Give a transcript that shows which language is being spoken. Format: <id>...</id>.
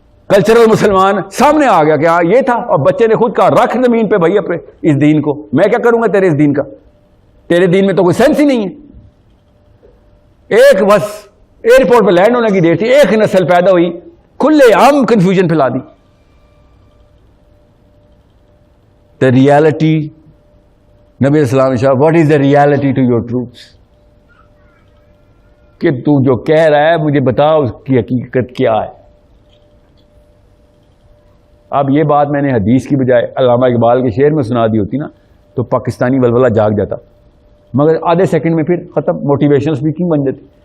<ur>Cultural مسلمان سامنے آ گیا کہ ہاں یہ تھا, اور بچے نے خود کہا رکھ زمین پہ بھائی اپنے اس دین کو, میں کیا کروں گا تیرے اس دین کا, تیرے دین میں تو کوئی سینس ہی نہیں ہے. ایک بس ایئرپورٹ پہ لینڈ ہونے کی دیر تھی, ایک نسل پیدا ہوئی, کھلے عام کنفیوژن پھیلا دی.</ur> <en>The reality,</en> <ur>نبی علیہ السلام نے کہا,</ur> <en>what is the reality to your truths?</en> <ur>کہ تو جو کہہ رہا ہے مجھے بتا اس کی حقیقت کیا ہے. اب یہ بات میں نے حدیث کی بجائے علامہ اقبال کے شعر میں سنا دی ہوتی نا تو پاکستانی ولولہ جاگ جاتا, مگر آدھے سیکنڈ میں پھر ختم, موٹیویشنل اسپیکنگ بن جاتی.</ur>